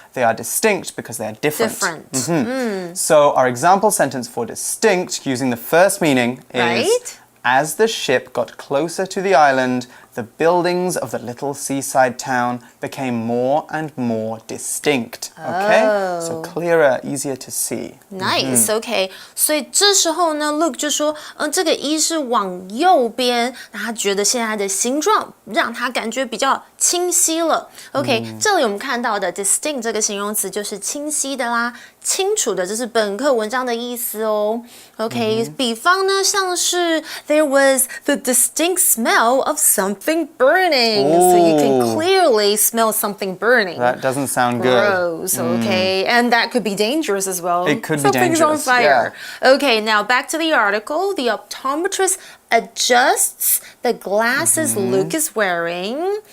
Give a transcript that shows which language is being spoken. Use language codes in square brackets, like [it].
[en] They are distinct because they are different. So our example sentence for distinct, using the first meaning, is Right. As the ship got closer to the island, the buildings of the little seaside town became more and more distinct. Okay? So clearer, easier to see. Nice, okay. [zh] 所以这时候呢 Luke 就说，这个 E 是往右边，那他觉得现在的形状让他感觉比较清晰了。 OK，这里我们看到的 distinct 这个形容词就是清晰的啦，清楚的，这是本课文章的意思哦。 [en] OK，比方呢，像是 There was the distinct smell of something burning, so you can clearly smell something burning. That doesn't sound good. Gross, okay, and that could be dangerous as well. It could be Something's dangerous, on fire. Okay, now back to the article. The optometrist adjusts the glasses Luke is wearing.